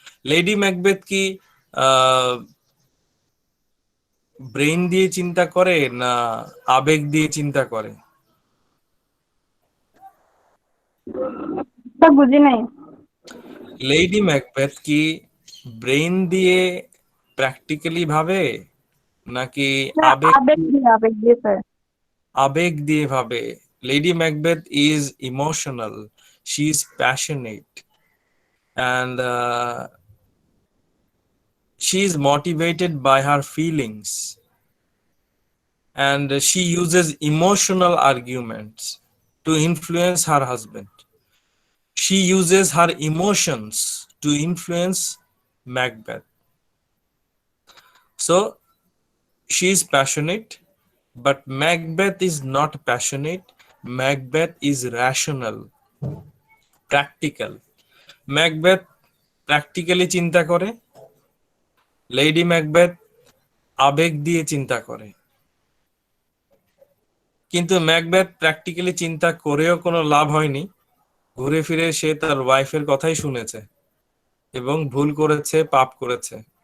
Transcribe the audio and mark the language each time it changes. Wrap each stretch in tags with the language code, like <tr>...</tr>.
<bn>Lady Macbeth কি brain দিয়ে চিন্তা করে না আবেগ দিয়ে চিন্তা করে? তা বুঝি নাই। লেডি ম্যাকবেথ কি ব্রেইন দিয়ে প্র্যাকটিক্যালি ভাবে নাকি না, আবেগ আবেগ দিয়ে স্যার। আবেগ দিয়ে ভাবে?</bn> <en>Lady Macbeth is emotional, she is passionate, and she is motivated by her feelings, and she uses emotional arguments to influence her husband. She uses her emotions to influence Macbeth. So she is passionate, but Macbeth is not passionate. Macbeth is rational, practical.</en> <bn>Macbeth practically চিন্তা করে, lady Macbeth আবেগ দিয়ে চিন্তা করে। কিন্তু Macbeth practically চিন্তা করেও কোনো লাভ হয়নি, ঘুরে ফিরে সে তার ওয়াইফের কথাই শুনেছে এবং ভুল করেছে, পাপ করেছে।</bn>